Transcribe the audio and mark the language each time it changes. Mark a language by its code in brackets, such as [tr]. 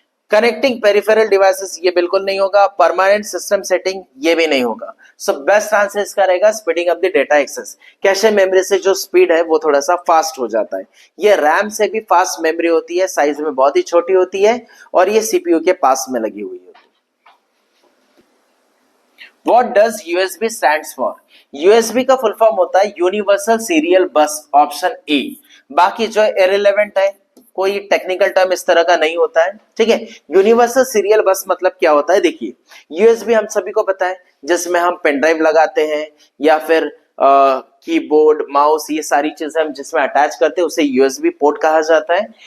[en] connecting peripheral devices [hi] ये बिल्कुल नहीं होगा। परमानेंट सिस्टम सेटिंग ये भी नहीं होगा। सो बेस्ट आंसर इसका रहेगा [en] Speeding up the data access. [hi] Cache memory से जो स्पीड है वो थोड़ा सा फास्ट हो जाता है। ये रैम से भी फास्ट मेमोरी होती है, साइज में बहुत ही छोटी होती है और ये सीपीयू के पास में लगी हुई होती है। [en] What does USB stands for? [hi] USB का फुल फॉर्म होता है यूनिवर्सल सीरियल बस, ऑप्शन ए। बाकी जो इररिलेवेंट है, कोई टेक्निकल टर्म इस तरह का नहीं होता है, ठीक है। यूनिवर्सल सीरियल बस मतलब क्या होता है, देखिए यूएसबी हम सभी को पता है, जिसमें हम पेन ड्राइव लगाते हैं या फिर कीबोर्ड माउस, ये सारी चीजें हम जिसमें अटैच करते हैं उसे यूएसबी पोर्ट कहा जाता है।